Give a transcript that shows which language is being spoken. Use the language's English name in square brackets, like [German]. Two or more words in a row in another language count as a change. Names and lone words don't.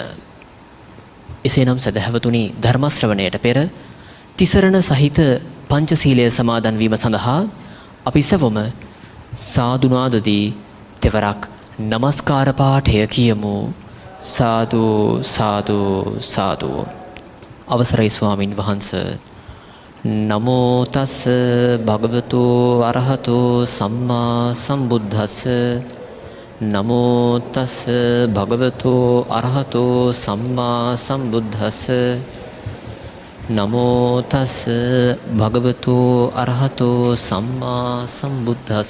[Sinhala] එසේනම් සදහැවතුනි, ධර්ම ශ්‍රවණයට පෙර තිසරණ සහිත පංචශීලය සමාදන් වීම සඳහා අපි සවම සාදුනාදදී තෙවරක් නමස්කාර පාඨය කියමු. සාදු සාදු සාදු. අවසරයි ස්වාමින් වහන්සේ. [Pali] නමෝ තස් භගවතු අරහතෝ සම්මා සම්බුද්දස්ස. නමෝ තස් භගවතු අරහතෝ සම්මා සම්බුද්දස්ස. නමෝ තස් භගවතු අරහතෝ සම්මා සම්බුද්දස්ස.